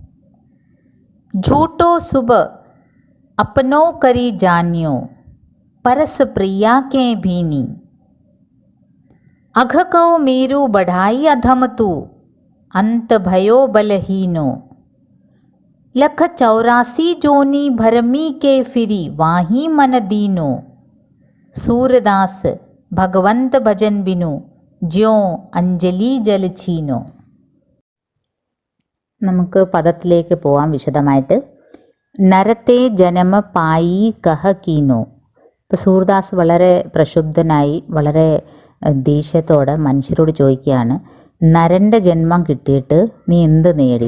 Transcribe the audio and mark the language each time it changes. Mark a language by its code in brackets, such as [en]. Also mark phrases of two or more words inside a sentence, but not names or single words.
[bra] झूठो सुब अपनो करी जान्यो, परस प्रिया के भीनी, अघ को मेरु बढ़ाई अधम तू, अंत भयो बलहीनो, लख 84 जोनी भरमी के फिरी वाही मन दीनो, सूरदास भगवन्त भजन बिनु ज्यो अंजलि जल छीनो. [ml] നമുക്ക് പദത്തിലേക്ക് പോവാം വിശദമായിട്ട്. [bra] नरते जनम पाई कह कीनो. [ml] ഇപ്പോൾ സൂർദാസ് വളരെ പ്രക്ഷുബ്ധനായി വളരെ ദേഷ്യത്തോടെ മനുഷ്യരോട് ചോദിക്കുകയാണ്, നരൻ്റെ ജന്മം കിട്ടിയിട്ട് നീ എന്ത് നേടി?